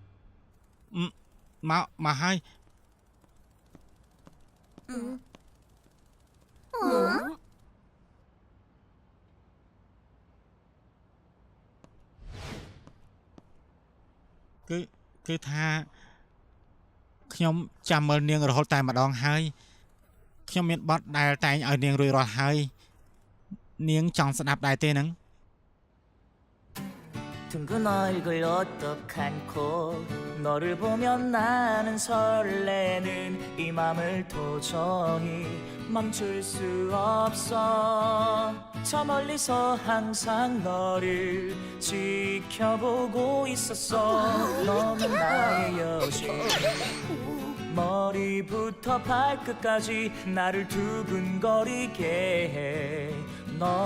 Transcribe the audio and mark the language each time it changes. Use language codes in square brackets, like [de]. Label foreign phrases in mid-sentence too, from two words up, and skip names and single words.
[km] មកហើយគឺថាខ្ញុំចាំមើលនាងរហូតតែម្ដងហើយខ្ញុំមានបទដែលតែងឲ្យនាងរួចរាល់ហើយនាងចង់ស្ដាប់ដែរទេហ្នឹង [ko] 둥근 얼굴 어떡한코 너를 보면 나는 설레는 이 맘을 도저히 멈출 수 없어 저 멀리서 항상 너를 지켜보고 있었어 너는 나의 여신 머리부터 발끝까지 나를 두근거리게 해넌